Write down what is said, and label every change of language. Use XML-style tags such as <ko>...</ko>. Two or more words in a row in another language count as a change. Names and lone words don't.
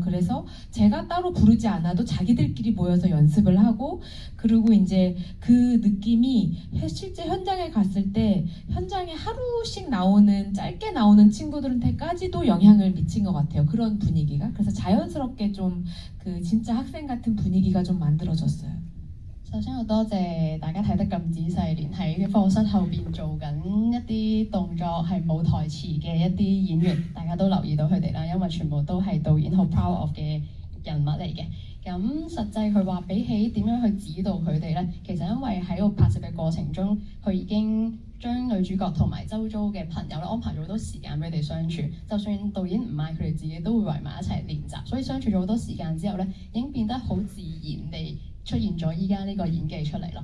<ko>그래서 제가 따로 부르지 않아도 자기들끼리 모여서 연습을 하고, 그리고 이제 그 느낌이 실제 현장에 갔을 때 현장에 하루씩 나오는 짧게 나오는 친구들한테까지도 영향을 미친 것 같아요. 그런 분위기가. 그래서 자연스럽게 좀 그 진짜 학생 같은 분위기가 좀 만들어졌어요.</ko> <yue>首先好多謝大家睇得咁仔細，連喺課室後邊做緊一啲動作係冇台詞嘅一啲演員，大家都留意到佢哋啦，因為全部都係導演好</yue> <en>proud of</en> <yue>嘅人物嚟嘅。咁實際佢話比起點樣去指導佢哋呢，其實因為喺個拍攝嘅過程中，佢已經將女主角同埋周遭嘅朋友咧安排咗好多時間俾佢哋相處，就算導演唔嗌佢哋自己都會圍埋一齊練習，所以相處咗好多時間之後呢，已經變得好自然地出現咗依家呢個演技出嚟咯。</yue>